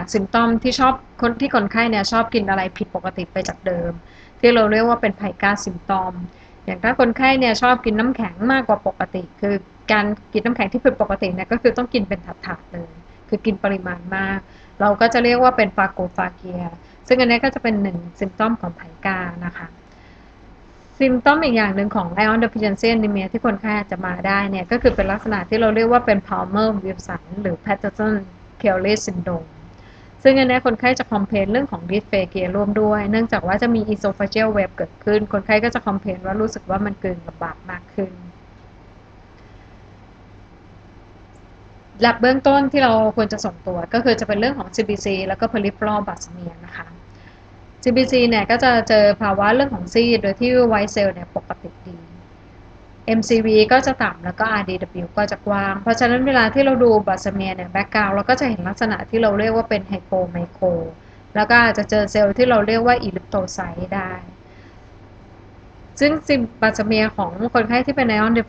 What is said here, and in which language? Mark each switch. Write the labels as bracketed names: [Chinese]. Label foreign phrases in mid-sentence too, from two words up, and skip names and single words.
[Thai] ซิมตอมที่ชอบคนไข้เนี่ยชอบกินอะไรผิดปกติไปจากเดิมที่เราเรียกว่าเป็นไพก้าซิมตอมอย่างถ้าคนไข้เนี่ยชอบกินน้ำแข็งมากกว่าปก ติคือการกินน้ำแข็งที่ผิดปกติเนี่ยก็คือต้องกินเป็นถาดๆเลยคือกินปริมาณมากเราก็จะเรียกว่าเป็นฟาโกฟาเกีย ซึ่งอันนี้ก็จะเป็นหนึ่งซิมตอมของไผกานะคะซิมตอมอีกอย่างหนึ่งของ [English] iron deficiency anemia [Thai] ที่คนไข้จะมาได้เนี่ยก็คือเป็นลักษณะที่เราเรียกว่าเป็น Palmer Wilson หรือ Patterson Kelly syndrome ซึ่งอันนี้คนไข้จะคอมเพลนเรื่องของ dysphagia ร่วมด้วยเนื่องจากว่าจะมี [English] esophageal web [Thai] เกิดขึ้นคนไข้ก็จะคอมเพลนว่ารู้สึกว่ามันกลืนลำบากมากขึ้น หลักเบื้องต้นที่เราควรจะส่งตัวก็คือจะเป็นเรื่องของ CBC แล้วก็ [English] peripheral basement [Thai] นะคะ CBC เนี่ยก็จะเจอภาวะเรื่องของซีดโดยที่ไวท์เซลล์เนี่ยปกติดี MCV ก็จะต่ำแล้วก็ RDW ก็จะกว้างเพราะฉะนั้นเวลาที่เราดูบาสเมียเนี่ยแบ็ กกราวเราก็จะเห็นลักษณะที่เราเรียกว่าเป็น [English] hypo micro [Thai] แล้วก็อาจจะเจอเซลล์ที่เราเรียกว่าอิลิปโตไซต์ได้ ซึ่งซิมบาสเมียของคนไข้ที่เป็น [English] iron def [Thai] i